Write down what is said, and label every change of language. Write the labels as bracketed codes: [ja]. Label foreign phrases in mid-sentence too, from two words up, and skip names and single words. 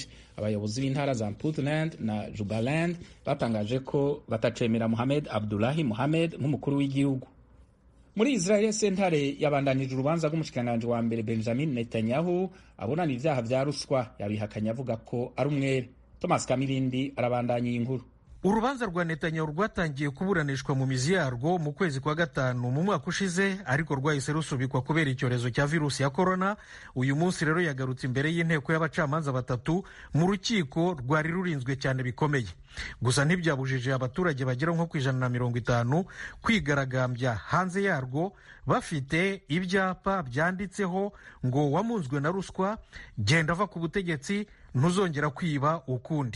[rn] Abayobozi b'intara za Puntland na Jubaland batangaje ko batacemera Mohamed Abdullahi Mohamed nk'umukuru w'igihugu. Muri Israel, sentare yabandanije urubanza rw'umushikiranganji wa mbere Benjamin Netanyahu abonana ivyaha vya ruswa, yabihakanye avuga ko ari umwere. Thomas Kamirindi arabandanya iyi nkuru. [rw] Urubanza rwa Netanyahu rwatangiye kuburanishwa mu mizi yarwo mu kwezi kwa gatanu mu mwaka ushize, ariko rwahise rusubikwa kubera icyorezo cya virusi ya corona. Uyu munsi rero yagarutse imbere y'inteko y'abacamanza batatu mu rukiko rwari rurinzwe cyane bikomeye. Gusa ntibyabujije abaturage bagera nko ku 150 kwigaragambya hanze yarwo bafite ibyapa byanditseho ngo wamunzwe na ruswa, genda va ku butegetsi, ntuzongera kwiba ukundi.